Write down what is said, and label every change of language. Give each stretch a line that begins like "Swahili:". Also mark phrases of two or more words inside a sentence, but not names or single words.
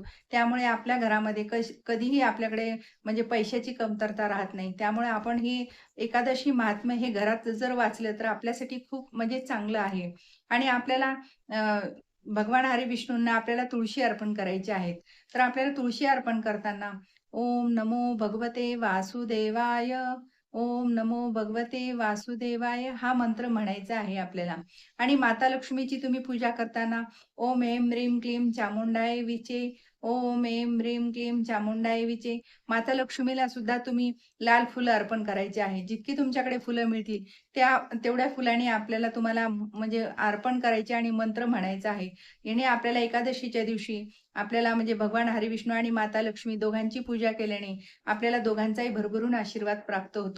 Marathi: त्यामुळे आपल्या घरामध्ये कधीही आपल्याकडे म्हणजे पैशाची कमतरता राहत नाही. त्यामुळे आपण ही एकादशी महात्म्य हे घरात जर वाचलं तर आपल्यासाठी खूप म्हणजे चांगलं आहे. आणि आपल्याला अ, भगवान हरिविष्णूंना आपल्याला तुळशी अर्पण करायची आहेत. तर आपल्याला तुळशी अर्पण करताना
Sanskrit: ओम नमो भगवते वासुदेवाय, ओम नमो भगवते वासुदेवाय
Marathi: हा मंत्र म्हणायचा आहे आपल्याला. आणि माता लक्ष्मीची तुम्ही पूजा करताना
Sanskrit: ओम ऐं ह्रीं क्लीं चामुंडाय विचे, ओम ऐं ह्रीं क्लीं चामुंडाय विचे.
Marathi: माता लक्ष्मीला सुद्धा तुम्ही लाल फुलं अर्पण करायची आहे. जितकी तुमच्याकडे फुलं मिळतील तेवढ्या फुलांनी आपल्याला तुम्हाला म्हणजे अर्पण करायचे आणि मंत्र म्हणायचा आहे. याने आपल्याला एकादशीच्या दिवशी आपल्याला म्हणजे भगवान हरिविष्णू आणि माता लक्ष्मी दोघांची पूजा केल्याने आपल्याला दोघांचाही भरभरून आशीर्वाद प्राप्त होतो.